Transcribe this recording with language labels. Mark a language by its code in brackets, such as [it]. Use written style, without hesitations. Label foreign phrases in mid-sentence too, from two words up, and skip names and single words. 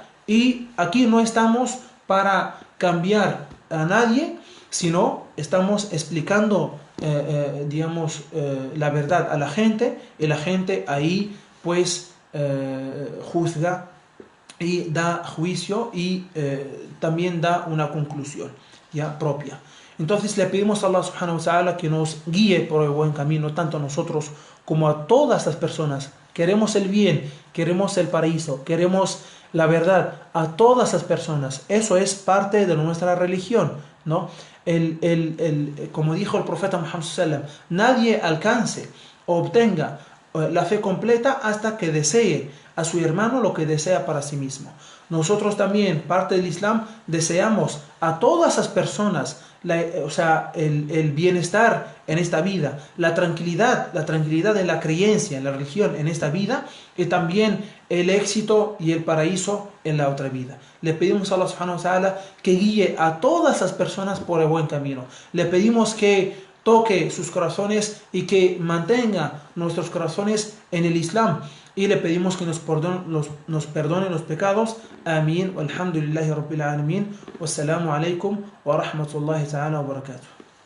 [es] Y aquí no estamos para cambiar a nadie, sino estamos explicando digamos, la verdad a la gente, y la gente ahí pues juzga y da juicio, y también da una conclusión ya propia. Entonces le pedimos a Allah [ar] سبحانه وتعالى [es] que nos guíe por el buen camino, tanto a nosotros como a todas las personas. Queremos el bien, queremos el paraíso, queremos la verdad a todas las personas. Eso es parte de nuestra religión, ¿no? Como dijo el profeta Muhammad [ar] صلى الله عليه وسلم, [es] nadie alcance o obtenga la fe completa hasta que desee a su hermano lo que desea para sí mismo. Nosotros también, parte del Islam, deseamos a todas las personas el bienestar en esta vida, la tranquilidad de la creencia en la religión en esta vida, y también el éxito y el paraíso en la otra vida. Le pedimos a Allah [ar] سبحانه وتعالى [es] que guíe a todas las personas por el buen camino. Le pedimos que toque sus corazones y que mantenga nuestros corazones en el Islam, y le pedimos que nos perdone los pecados. Amén. [ar] الحمد لله رب العالمين. والسلام عليكم ورحمة الله تعالى وبركاته.